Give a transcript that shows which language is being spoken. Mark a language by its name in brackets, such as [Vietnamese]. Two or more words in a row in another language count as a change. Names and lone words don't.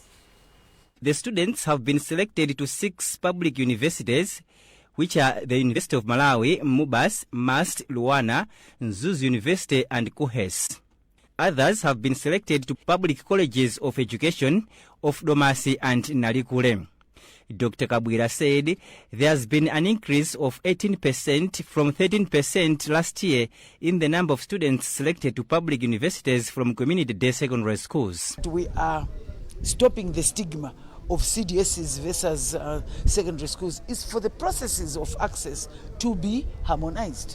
[English] The students have been selected to 6 public universities, which are the University of Malawi, Mubas, Mast, Luana, Nzuzu University and Kuhes. Others have been selected to public colleges of education of Domasi and Nalikule. Dr. Kabwira said there has been an increase of 18% from 13% last year in the number of students selected to public universities from community-day secondary schools. We are stopping the stigma of CDSs versus secondary schools is for the processes of access to be harmonized.